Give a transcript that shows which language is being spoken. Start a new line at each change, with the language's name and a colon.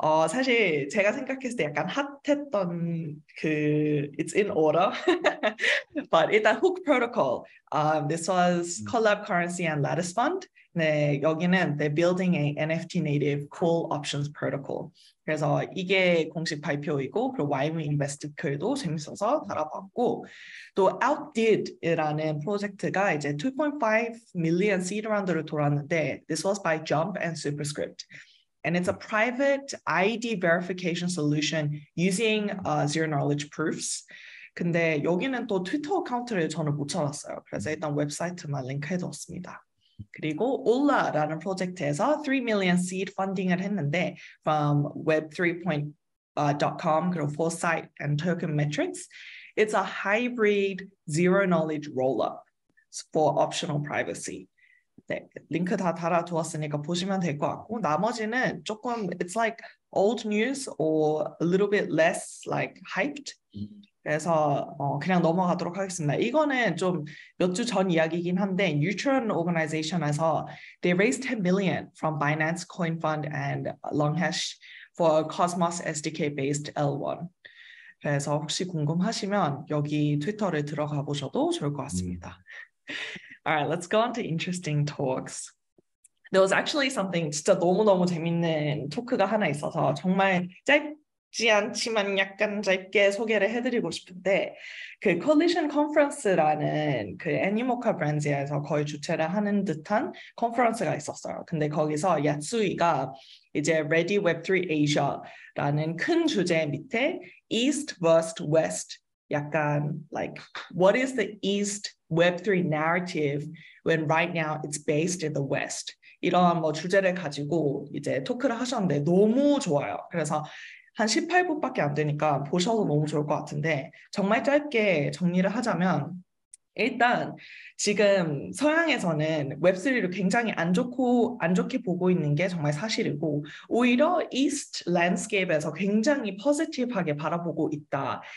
Korean: 사실 제가 생각했을 때 약간 핫했던
English: it's in order. But
Korean: 일단
English: Hook Protocol. This was Collab Currency and Lattice Fund.
Korean: 네, 여기는
English: they're building a NFT native call options protocol.
Korean: 그래서 이게 공식 발표이고 그리고 YM Invest 글도 재밌어서 달아봤고 또 Outdid이라는 프로젝트가 이제 2.5 million seed 라운드를 돌았는데
English: this was by Jump and Superscript. And it's a private ID verification solution using zero knowledge proofs.
Korean: 근데 여기는 또 트위터 어카운트를 저는 못 찾았어요. 그래서 일단 웹사이트만 링크해뒀습니다. 그리고 올라라는 프로젝트에서 3 million seed funding을 했는데 from web3.com 그리고 Foresight and Token Metrics.
English: It's a hybrid zero knowledge rollup for optional privacy.
Korean: 네, 링크 다 달아두었으니까 보시면 될 것 같고 나머지는 조금
English: it's like old news or a little bit less like hyped.
Korean: 그래서 그냥 넘어가도록 하겠습니다. 이거는 좀 몇 주 전 이야기이긴 한데
English: Neutron Organization에서 they raised 10 million from Binance Coin Fund and Longhash for Cosmos SDK-based L1.
Korean: 그래서 혹시 궁금하시면 여기 트위터를 들어가 보셔도 좋을 것 같습니다.
English: All right, let's go on to interesting talks. There was actually something
Korean: 진짜 너무너무 재밌는 토크가 하나 있어서 정말 짧지 않지만 약간 짧게 소개를 해드리고 싶은데 그 Collision Conference라는 그 애니모카 브랜드에서 거의 주최를 하는 듯한 컨퍼런스가 있었어요. 근데 거기서 야스우이가 이제 Ready Web3 Asia라는 큰 주제 밑에 East vs West 약간
English: like what is the East Web3 narrative when right now it's based in the West
Korean: 이런 뭐 주제를 가지고 이제 토크를 하셨는데 너무 좋아요. 그래서 한 18분밖에 안 되니까 보셔도 너무 좋을 것 같은데 정말 짧게 정리를 하자면 일단 지금 서양에서는 웹3를 굉장히 안 좋게 보고 있는 게 정말 사실이고 오히려 이스트 랜드스케이프에서 굉장히 포지티브하게 바라보고 있다.